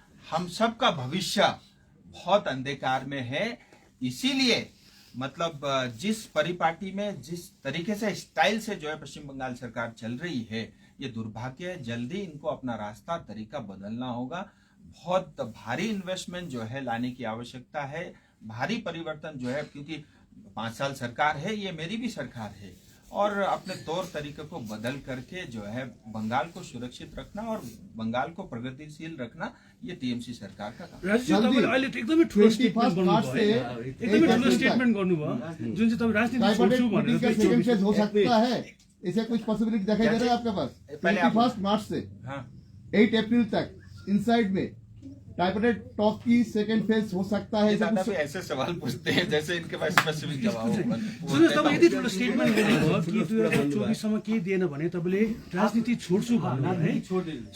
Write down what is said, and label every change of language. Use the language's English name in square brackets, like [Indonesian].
[Hindi] हम सबका भविष्य बहुत अंधकार में है इसीलिए मतलब जिस परिपाटी में जिस तरीके से स्टाइल से जो है पश्चिम बंगाल सरकार चल रही है ये दुर्भाग्य है जल्दी इनको अपना रास्ता तरीका बदलना होगा बहुत भारी इन्वेस्टमेंट जो है लाने की आवश्यकता है भारी परिवर्तन जो है क्योंकि 5 साल सरकार है ये मेरी भी सरकार है और अपने तौर तरीके को बदल करके जो है बंगाल को सुरक्षित रखना और बंगाल को प्रगतिशील रखना ये टीएमसी सरकार का काम [Nepali] एकदमै ठुलो स्टेटमेन्ट गर्नुभयो जुन चाहिँ तपाईँ राजनीति छोड्छु भनेर [Hindi] हो सकता है ऐसे कुछ पॉसिबिलिटी दिखाई दे रहा है आपके पास 21 मार्च से 8 अप्रैल तक इनसाइड में ट्राइपार्टाइट टॉक की सेकंड फेज हो सकता है? ये ऐसा दादा कुछ भी ऐसे सवाल पूछते हैं जैसे इनके पास स्पेसिफिक जवाब हो। [Nepali] सुन्नुहोस्, तपाईँ यति ठुलो स्टेटमेन्ट गर्नुभयो कि 2024 केही दिएन भने तपाईँले राजनीति छोड्छु भन्नुभयो है।